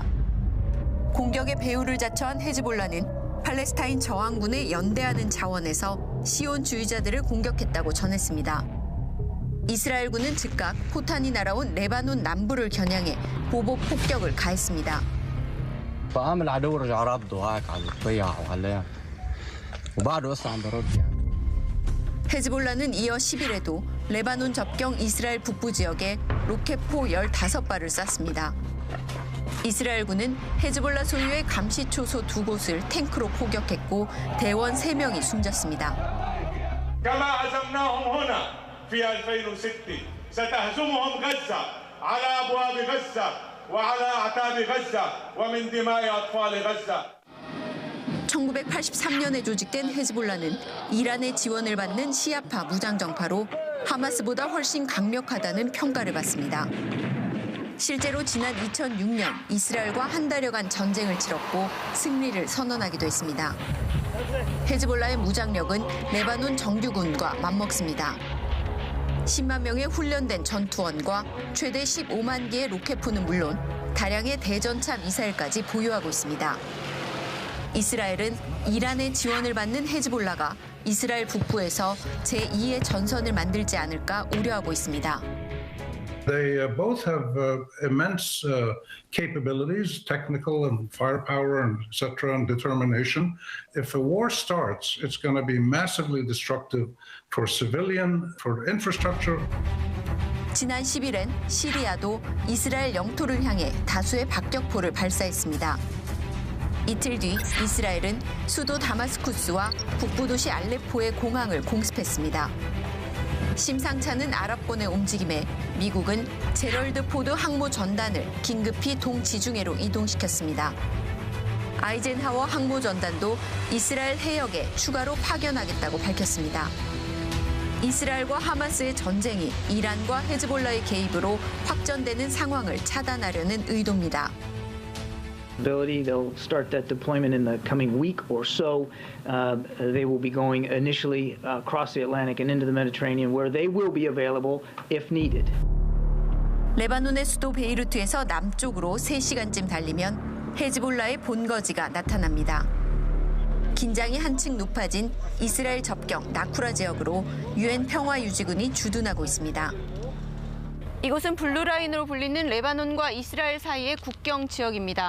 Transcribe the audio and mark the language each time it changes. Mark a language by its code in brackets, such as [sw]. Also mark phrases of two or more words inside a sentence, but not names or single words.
[ko] 공격의 배후를 자처한 헤즈볼라는 팔레스타인 저항군에 연대하는 자원에서 시온주의자들을 공격했다고 전했습니다. 이스라엘군은 즉각 포탄이 날아온 레바논 남부를 겨냥해 보복 폭격을 가했습니다. [ar] فقام العدو رجع رده هيك على الطيح وعليها وبعده هسه عم برد يعني. [ko] 헤즈볼라는 이어 10일에도 레바논 접경 이스라엘 북부 지역에 로켓포 15발을 쐈습니다. 이스라엘군은 헤즈볼라 소유의 감시초소 2곳을 탱크로 포격했고 대원 3명이 숨졌습니다. [ar] كما عزمناهم هنا في 2006 ستهزمهم غزة على أبواب غزة وعلى أعتاب غزة ومن دماء أطفال غزة. [ko] 1983년에 조직된 헤즈볼라는 이란의 지원을 받는 시아파 무장정파로 하마스보다 훨씬 강력하다는 평가를 받습니다. 실제로 지난 2006년 이스라엘과 한 달여간 전쟁을 치렀고 승리를 선언하기도 했습니다. 헤즈볼라의 무장력은 레바논 정규군과 맞먹습니다. 10만 명의 훈련된 전투원과 최대 15만 개의 로켓포는 물론 다량의 대전차 미사일까지 보유하고 있습니다. 이스라엘은 이란의 지원을 받는 헤즈볼라가 이스라엘 북부에서 제2의 전선을 만들지 않을까 우려하고 있습니다. [en] They both have immense capabilities, technical and firepower, and et cetera, and determination. If a war starts, it's going to be massively destructive for civilian, for infrastructure. [ko] 지난 10일엔 시리아도 이스라엘 영토를 향해 다수의 박격포를 발사했습니다. 이틀 뒤 이스라엘은 수도 다마스쿠스와 북부 도시 알레포의 공항을 공습했습니다. 심상치 않은 아랍권의 움직임에 미국은 제럴드 포드 항모 전단을 긴급히 동지중해로 이동시켰습니다. 아이젠하워 항모 전단도 이스라엘 해역에 추가로 파견하겠다고 밝혔습니다. 이스라엘과 하마스의 전쟁이 이란과 헤즈볼라의 개입으로 확전되는 상황을 차단하려는 의도입니다. [en] They'll start that deployment in the coming week or so. They will be going initially across the Atlantic and into the Mediterranean, where they will be available if needed. [ko] 레바논의 수도 베이루트에서 남쪽으로 3시간쯤 달리면 헤즈볼라의 본거지가 나타납니다. 긴장이 한층 높아진 이스라엘 접경 나쿠라 지역으로 유엔 평화유지군이 주둔하고 있습니다. 이곳은 블루라인으로 불리는 레바논과 이스라엘 사이의 국경 지역입니다.